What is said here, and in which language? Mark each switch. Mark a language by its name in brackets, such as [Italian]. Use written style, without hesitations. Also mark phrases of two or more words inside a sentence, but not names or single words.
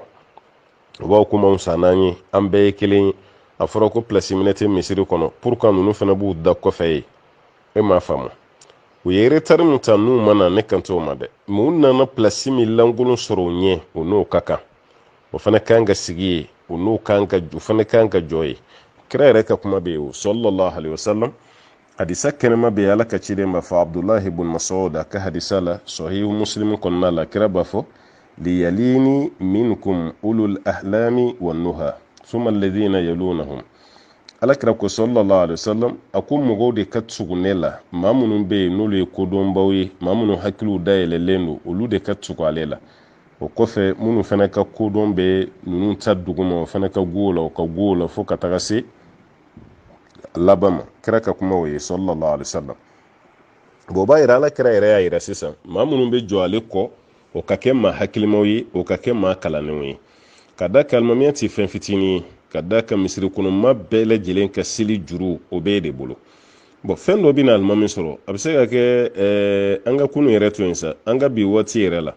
[Bambara] o b'aw kuma anw san n'an ye an bɛɛ ye kelen ye a fɔra ko place minɛ tɛ misiri kɔnɔ [French] pour que [Bambara] ninnu fana b'u da kɔfɛ ye e m'a faamu u ye retard min ta n'u ma na ne kan t'o ma dɛ mais u nana place min lankolon sɔrɔ u ɲɛ o n'o ka kan o fana kan ka sigi ye o n'o kan ka o fana kan ka jɔ ye kira yɛrɛ ka kuma bɛ yen o [Arabic] صلى الله عليه وسلم [Bambara] hadisa kɛnɛma bɛ yen ala ka ciden b'a fɔ Abdullahi ibn Mas'ud a ka hadisa la sahihu Muslim kɔnɔna la kira b'a fɔ [Arabic] ليلني منكم أولو الأحلام والنهى ثم الذين يلونهم [Bambara] ala kira ko [Arabic] صلى الله عليه وسلم [Bambara] a ko mɔgɔw de ka tugu ne la maa minnu bɛ yen n'olu ye kodɔnbaw ye maa minnu hakiliw dayɛlɛlen don olu de ka tugu ale la o kɔfɛ minnu fana ka kodɔn bɛ ninnu ta duguma o fana ka go la o ka go la fo ka taga se laban ma kira ka kuma o ye [Arabic] صلى الله عليه وسلم [Bambara] bon b'a yira ala kira yɛrɛ y'a yira sisan maa minnu bɛ jɔ ale kɔ o ka kɛ maa hakilimaw ye o ka kɛ maa kalannenw ye ka da kan alimamiya tɛ fɛn fitinin ye ka da kan misiri kɔnɔ maa bɛɛ lajɛlen ka seli juru o bɛɛ de bolo bon fɛn dɔ bɛ na alimami sɔrɔ a bɛ se ka kɛ an ka kunu yɛrɛ to yen sa an ka bi waati yɛrɛ la